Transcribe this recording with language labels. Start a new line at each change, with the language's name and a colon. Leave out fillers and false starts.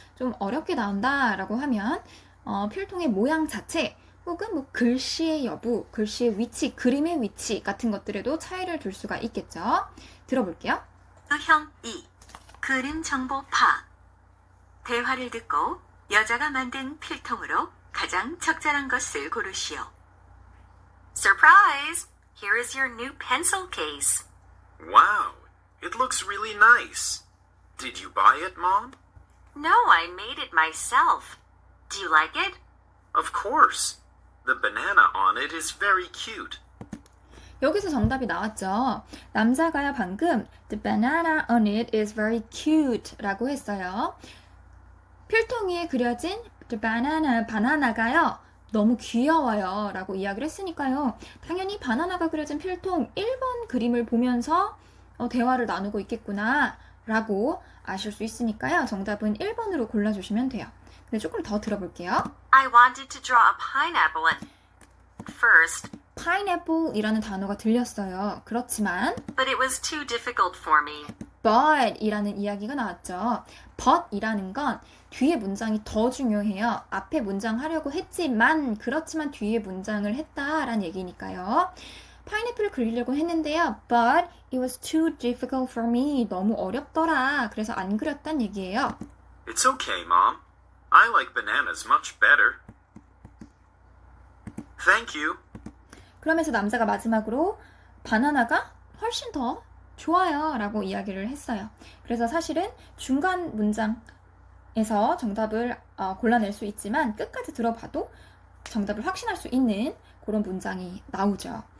Korean: 좀 어렵게 나온다라고 하면 필통의 모양 자체 혹은 뭐 글씨의 여부, 글씨의 위치, 그림의 위치 같은 것들에도 차이를 둘 수가 있겠죠. 들어볼게요. 유형 2. 그림 정보 파악. 대화를 듣고 여자가 만든 필통으로 가장 적절한 것을 고르시오.
English: Surprise! Here is your new pencil case. Wow, it looks really nice. Did you buy it, Mom? No, I made it myself. Do you like it? Of course. The banana on it is very cute.
Korean: 여기서 정답이 나왔죠. 남자가 방금
English: The banana on it is very cute
Korean: 라고 했어요. 필통 위에 그려진
English: The banana,
Korean: 바나나가요. 너무 귀여워요 라고 이야기를 했으니까요. 당연히 바나나가 그려진 필통 1번 그림을 보면서 대화를 나누고 있겠구나 라고 아실 수 있으니까요. 정답은 1번으로 골라주시면 돼요. 근데 조금 더 들어볼게요.
English: I wanted to draw a pineapple at first,
Korean: pineapple이라는 단어가 들렸어요. 그렇지만
English: but it was too difficult for me.
Korean: but이라는 이야기가 나왔죠. but이라는 건 뒤에 문장이 더 중요해요. 앞에 문장 하려고 했지만 그렇지만 뒤에 문장을 했다라는 얘기니까요. 파인애플을 그리려고 했는데요.
English: But it was too difficult for me.
Korean: 너무 어렵더라. 그래서 안 그렸단 얘기예요.
English: It's okay, Mom. I like bananas much better. Thank you.
Korean: 그러면서 남자가 마지막으로 바나나가 훨씬 더 좋아요 라고 이야기를 했어요. 그래서 사실은 중간 문장에서 정답을 골라낼 수 있지만 끝까지 들어봐도 정답을 확신할 수 있는 그런 문장이 나오죠.